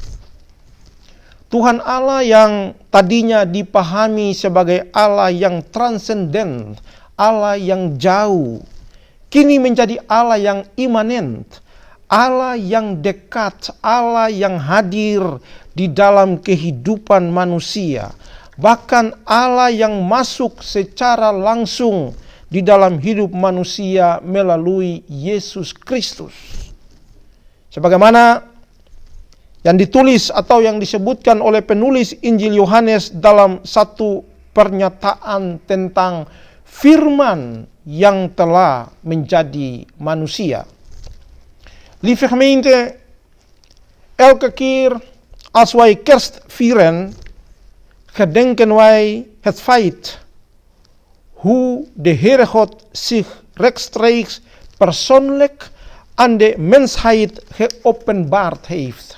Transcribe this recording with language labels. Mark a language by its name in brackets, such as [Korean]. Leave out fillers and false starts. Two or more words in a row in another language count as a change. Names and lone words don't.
[Indonesian] Tuhan Allah yang tadinya dipahami sebagai Allah yang transenden, Allah yang jauh, kini menjadi Allah yang imanen, Allah yang dekat, Allah yang hadir di dalam kehidupan manusia, bahkan Allah yang masuk secara langsung di dalam hidup manusia melalui Yesus Kristus. Sebagaimana yang ditulis atau yang disebutkan oleh penulis Injil Yohanes dalam satu pernyataan tentang firman yang telah menjadi manusia. [Dutch] Lieve gemeente, elke keer als wij kerst vieren, gedenken wij het feit hoe de Heere God zich rechtstreeks persoonlijk aan de mensheid geopenbaard heeft.